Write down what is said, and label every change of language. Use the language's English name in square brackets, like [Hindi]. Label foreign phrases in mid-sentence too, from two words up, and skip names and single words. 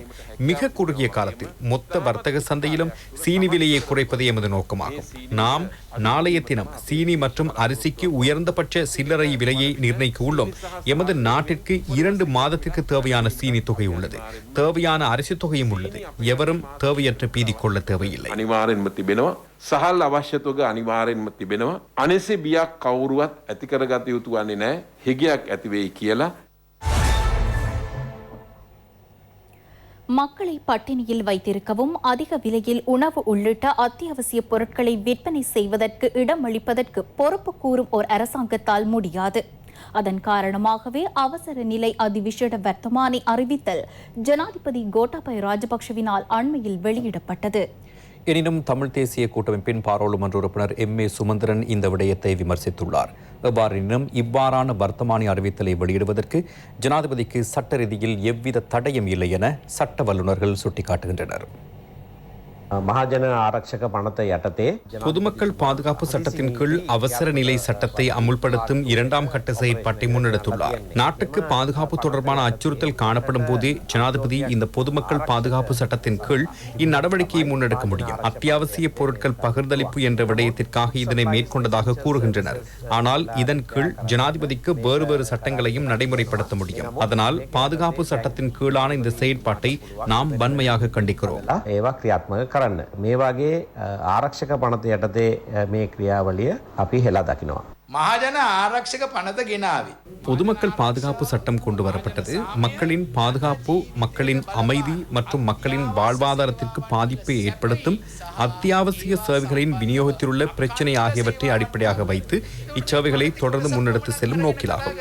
[Tamil] மிக குறுகிய காலத்தில் மொத்த வர்த்தக சந்தையிலும் சீனி விலையை குறைப்பது எமது நோக்கமாகும். நாம் நாளைய தினம் சீனி மற்றும் அரிசிக்கு உயர்ந்தபட்ச சில்லறை விலையை நிர்ணயிக்க உள்ளோம். எமது நாட்டிற்கு 2 மாதத்திற்கு தேவையான சீனி தொகை உள்ளது. தேவையான அரிசி தொகையும் உள்ளது. எவரும் தேவையற்ற பீதி கொள்ள தேவையில்லை. [Sinhala] සහල් අවශ්‍යතුක අනිවාර්යෙන්ම තිබෙනවා. අනිසි බියක් කවුරුවත් ඇති කරගත යුතු වන්නේ නැහැ. හිගයක් ඇති වෙයි කියලා. [Tamil] மக்களை பட்டினியில் வைத்திருக்கவும் அதிக விலையில் உணவு உள்ளிட்ட அத்தியாவசிய பொருட்களை விற்பனை செய்வதற்கு இடமளிப்பதற்கு பொறுப்பு கூறும் ஓர் அரசாங்கத்தால் முடியாது. அதன் காரணமாகவே அவசர நிலை அதிவிசேட வர்த்தமானி அறிவித்தல் ஜனாதிபதி கோட்டாபய ராஜபக்ஷவினால் அண்மையில் வெளியிடப்பட்டது. எனினும் தமிழ் தேசிய கூட்டமைப்பின் பாராளுமன்ற உறுப்பினர் MA சுமந்திரன் இந்த விடயத்தை விமர்சித்துள்ளார். எவ்வாறெனினும் இவ்வாறான வர்த்தமானி அறிவித்தலை வெளியிடுவதற்கு ஜனாதிபதிக்கு சட்ட ரீதியில் எவ்வித தடயம் இல்லை என சட்ட வல்லுநர்கள் சுட்டிக்காட்டுகின்றனர். [Sinhala] මහජන ආරක්ෂක පනත යටතේ [Tamil] பொதுமக்கள் பாதுகாப்பு சட்டத்தின் கீழ் அவசர நிலை சட்டத்தை அமுல்படுத்தும் இரண்டாம் கட்ட செயற்பாட்டை முன்னெடுத்துள்ளார். நாட்டுக்கு பாதுகாப்பு தொடர்பான அச்சுறுத்தல் காணப்படும் போதே ஜனாதிபதி இந்த பொதுமக்கள் பாதுகாப்பு சட்டத்தின் கீழ் இந்நடவடிக்கையை முன்னெடுக்க முடியும். அத்தியாவசிய பொருட்கள் பகிர்ந்தளிப்பு என்ற விடயத்திற்காக இதனை மேற்கொண்டதாக கூறுகின்றனர். ஆனால் இதன் கீழ் ஜனாதிபதிக்கு வேறு சட்டங்களையும் நடைமுறைப்படுத்த முடியும். அதனால் பாதுகாப்பு சட்டத்தின் கீழான இந்த செயற்பாட்டை நாம் வன்மையாக கண்டிக்கிறோம். [Sinhala] ඒවා ක්‍රියාත්මක කරන්න. මේ වගේ ආරක්ෂක පනත යටතේ මේ ක්‍රියාවලිය අපි හෙලා දකිනවා. මහජන ආරක්ෂක පනත ගෙනාවේ. [Tamil] பொதுமக்கள் பாதுகாப்பு சட்டம் கொண்டு வரப்பட்டது. மக்களின் பாதுகாப்பு, மக்களின் அமைதி மற்றும் மக்களின் வாழ்வாதாரத்திற்கு பாதிப்பை ஏற்படுத்தும் அத்தியாவசிய சேவைகளின் விநியோகத்தில் உள்ள பிரச்சினை ஆகியவற்றை அடிப்படையாக வைத்து இச்சேவைகளை தொடர்ந்து முன்னெடுத்து செல்லும் நோக்கிலாகும்.